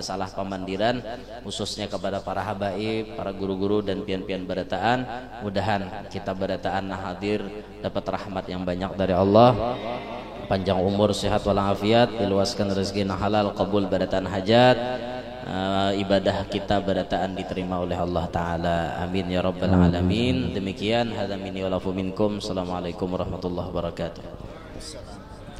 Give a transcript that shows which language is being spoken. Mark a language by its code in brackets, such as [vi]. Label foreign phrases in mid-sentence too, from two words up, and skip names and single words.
[bjn] salah pamandiran khususnya kepada para habaib para guru-guru dan pian-pian barataan mudahan kita barataan hadir dapat rahmat yang banyak dari Allah panjang umur sehat walafiat diluaskan rezeki halal qabul barataan hajat ibadah kita barataan diterima oleh Allah Ta'ala [ar] آمين يا رب العالمين [bjn] demikian [ar] هذا مني ولكم منكم السلام عليكم ورحمة الله وبركاته.